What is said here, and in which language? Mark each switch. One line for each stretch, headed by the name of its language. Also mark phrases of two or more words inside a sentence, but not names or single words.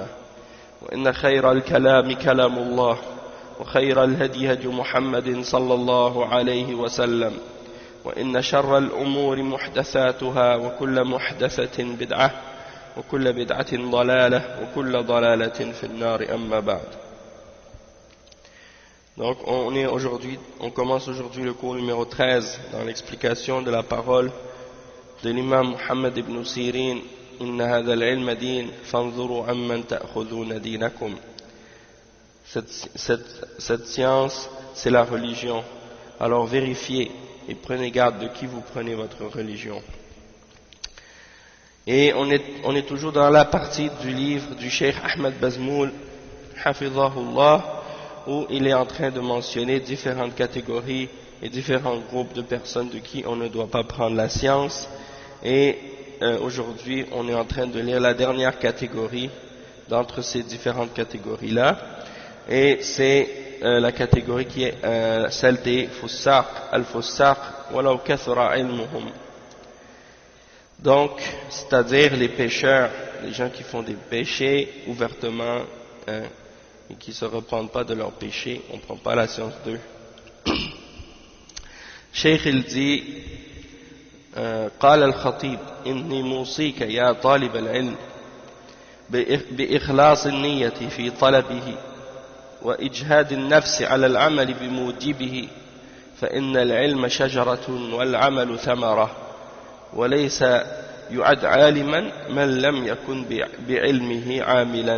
Arabic: وإن خير الكلام كلام الله، وخير الهدي هدي محمد صلى الله عليه وسلم، وإن شر الأمور محدثاتها وكل محدثة بدعة وكل بدعة ضلالة وكل ضلالة في النار أما بعد.
French: Donc on commence aujourd'hui le cours numéro 13 dans l'explication de la parole de l'imam Muhammad ibn Sirin:
Arabic: إن هذا العلم دين فانظروا عمن تأخذون دينكم.
French: Cette science, c'est la religion. Alors vérifiez et prenez garde de qui vous prenez votre religion. Et on est toujours dans la partie du livre du Cheikh Ahmed Bazmoul, Hafidhahullah, où il est en train de mentionner différentes catégories et différents groupes de personnes de qui on ne doit pas prendre la science. Et aujourd'hui, on est en train de lire la dernière catégorie d'entre ces différentes catégories-là. Et c'est la catégorie qui est celle des
Arabic: الفساق، الفساق، ولو كثر علمهم.
French: Donc, c'est-à-dire les pécheurs, les gens qui font des péchés ouvertement et qui ne se repentent pas de leurs péchés, on ne prend pas la science d'eux. Cheikh il dit:
Arabic: قال الخطيب إني موصيك يا طالب العلم بإخلاص النية في طلبه وإجهاد النفس على العمل بموجبه، فإن العلم شجرة والعمل ثمرة، وليس يعد عالما من لم يكن بعلمه عاملا.